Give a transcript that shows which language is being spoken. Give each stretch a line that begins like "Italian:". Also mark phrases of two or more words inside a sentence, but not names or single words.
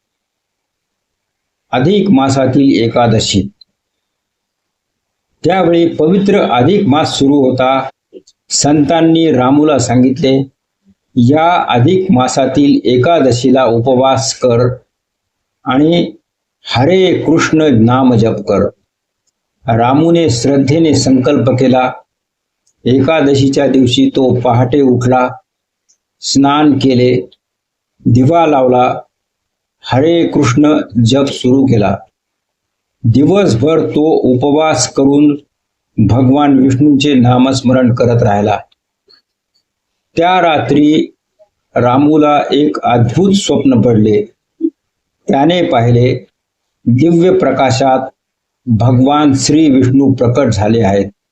Marathi: अधिक मासातील एकादशी. त्यावेळी पवित्र अधिक मास सुरू होता. संतांनी रामूला सांगितले, या अधिक मासातील एकादशीला उपवास कर आणि हरे कृष्ण नाम जप कर. रामूने श्रद्धेने संकल्प केला. एकादशीच्या दिवशी तो पहाटे उठला, स्नान केले, दिवा लावला, हरे कृष्ण जप सुरू केला. दिवसभर तो उपवास करून भगवान विष्णूंचे नामस्मरण करत राहिला. त्या रात्री रामूला एक अद्भुत स्वप्न पडले. त्याने पाहिले, दिव्य प्रकाशात भगवान श्री विष्णू प्रकट झाले आहेत.